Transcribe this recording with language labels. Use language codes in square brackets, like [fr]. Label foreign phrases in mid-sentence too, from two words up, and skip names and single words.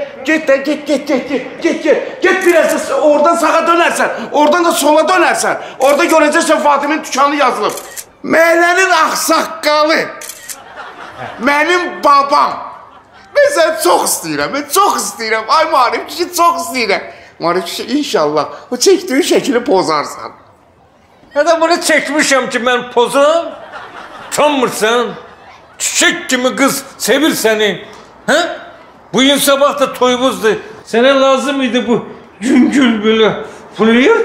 [az] Get də, get biraz oradan sağa dönərsən, oradan da sola dönərsən. Orada görəcəksən Fatimin dükkanı yazılıb. Məhəllənin ağsaqqalı, mənim babam. Mən səni çox istəyirəm, ay Marif kişi çox istəyirəm. [tr] Marif kişi inşallah o çektiğin şekli pozarsan. Ya da bunu çekmişim ki ben pozum. [az] Utanmırsan. [tr] Çiçek gibi kız sevir seni. Ha? Bugün sabah da toyumuzdu. Sana lazım mıydı bu güngül böyle flirt?